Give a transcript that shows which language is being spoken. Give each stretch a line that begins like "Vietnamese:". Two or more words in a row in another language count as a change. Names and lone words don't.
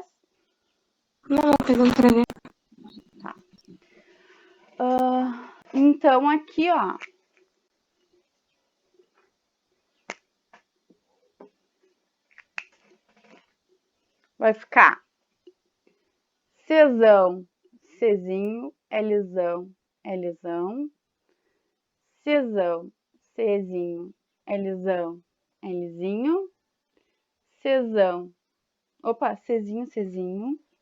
Portuguese: Não, pegando pra ver. Tá. Então, aqui, ó. Vai ficar Czão, Czinho, Lzão, Lzão. Czão, Czinho, Lzão, Lzinho. Czão. Opa, Czinho, Czinho.